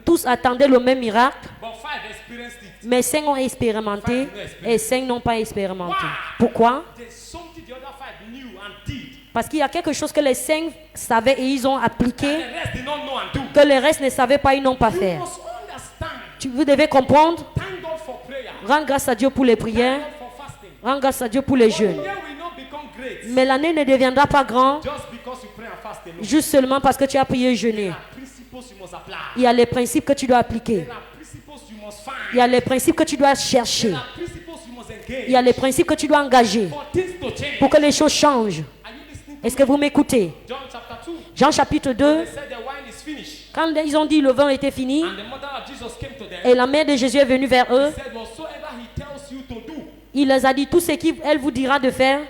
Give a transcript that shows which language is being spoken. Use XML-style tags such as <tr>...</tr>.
<fr>Tous attendaient le même miracle,</fr> <en>But 5 experienced it.</en> <fr>mais 5 ont expérimenté et 5 n'ont pas expérimenté. Pourquoi?</fr> <en>There's something the other 5 knew and did.</en> <fr>Parce qu'il y a quelque chose que les 5 savaient et ils ont appliqué,</fr> <en>The rest did not know and do.</en> <fr>que les restes ne savaient pas, ils n'ont pas</fr> <en>You</en> <fr>fait.</fr> <en>must understand.</en> <fr>Vous devez comprendre,</fr> <en>Thank God for prayer.</en> <fr>rendre grâce à Dieu pour les prières,</fr> <en>Thank God for fasting.</en> <fr>rendre grâce à Dieu pour les</fr> <en>One</en> <fr>jeûnes.</fr> <en>year will not become great</en> <fr>Mais l'année ne deviendra pas grande</fr> <en>just because you pray and fast alone.</en> <fr>juste seulement parce que tu as prié et jeûné.</fr> <en>There are principles you must apply.</en> <fr>Il y a les principes que tu dois appliquer.</fr> <en>There are principles you must find.</en> <fr>Il y a les principes que tu dois chercher.</fr> <en>There are principles you must engage.</en> <fr>Il y a les principes que tu dois engager</fr> <en>For things to change.</en> <fr>pour que les choses changent.</fr> <en>Are you listening to</en> <fr>Est-ce que vous m'écoutez?</fr> <en>John chapter 2?</en> <fr>Jean chapitre 2,</fr> <en>They said the wine is finished.</en> <fr>quand ils ont dit le vin était fini,</fr> <en>And the mother of Jesus came to them.</en> <fr>et la mère de Jésus est venue vers eux,</fr> <en>Said whatsoever he tells you to do,</en> <fr>il les a dit tout ce qu'elle vous dira de faire,</fr>